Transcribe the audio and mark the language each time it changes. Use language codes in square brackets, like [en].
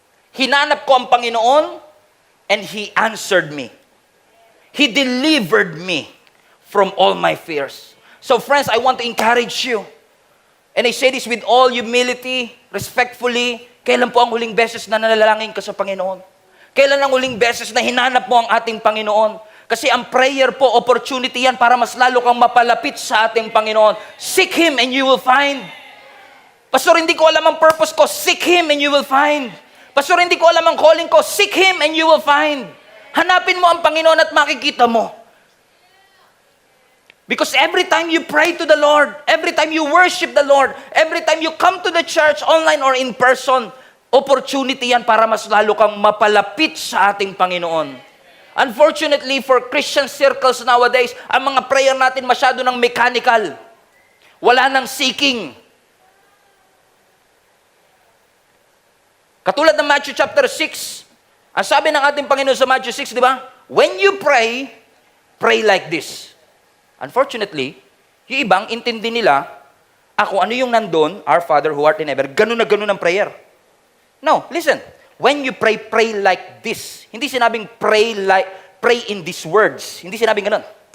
[tl] Hinanap ko ang Panginoon [en] and He answered me. He delivered me from all my fears. So friends, I want to encourage you. And I say this with all humility, respectfully. [tl] Kailan po ang huling beses na nanalangin ka sa Panginoon? Kailan ang huling beses na hinanap mo ang ating Panginoon? Kasi ang prayer po, opportunity yan para mas lalo kang mapalapit sa ating Panginoon. [en] Seek Him and you will find. [tl] Pastor, hindi ko alam ang purpose ko. [en] Seek Him and you will find. [tl] Pastor, hindi ko alam ang calling ko. [en] Seek Him and you will find. [tl] Hanapin mo ang Panginoon at makikita mo. [en] Because every time you pray to the Lord, every time you worship the Lord, every time you come to the church, online or in person, opportunity [tl] yan para mas lalo kang mapalapit sa ating Panginoon. [en] Unfortunately, for Christian circles nowadays, [tl] ang mga prayer natin masyado ng mechanical. Wala nang seeking. Katulad ng Matthew chapter 6, ang sabi ng ating Panginoon sa Matthew 6, di ba? [en] When you pray, pray like this. Unfortunately, [tl] yung ibang intindi nila, ako ano yung nandun, [en] our Father who art in heaven, [tl] ganun na ganun ang prayer. [en] No, listen. When you pray, pray like this. [tl] Hindi sinabing [en] pray in these words. [tl] Hindi sinabing ganun.